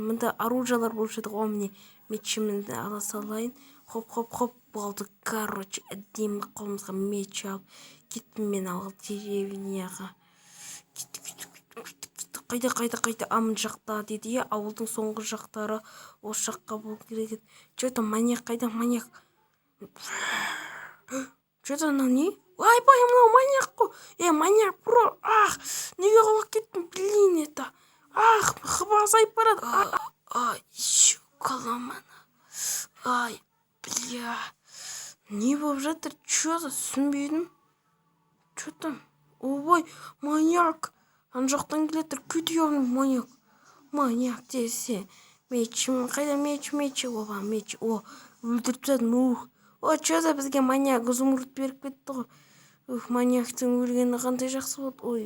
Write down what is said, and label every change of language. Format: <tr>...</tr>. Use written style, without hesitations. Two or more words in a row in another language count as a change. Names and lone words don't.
<kk>Мында оружиялар болушы еді ғой, міне мечімді ала салайын. Хоп, болды. Короче, әдемі қолымызға меч алып кеттім мен ауыл деревняға. Қайда, амын жақта деді, ауылдың соңғы жақтары осы жаққа болу керек еді. Что-то маньяк, қайда маньяк? Что-то не? Ойбай, мынау маньяк қой. Маньяк, бро. Неге құлап кеттім?</kk> <ru>Блин, это.</ru> <kk>Азайып барады. Еще қаламаны. Бля. Не болып жатыр? Что-то түсінбедім. Что-то. Ой, маньяк. Ана жақтан келетір. Күтіп маньяк. Маньяк десе. Мечім. Қайда меч? Оба, меч. Өлтіріп тастадым. Что-то бізге маньяк зумруд беріп кетті ғой. Маньяктың өлгені қандай жақсы болды.</kk>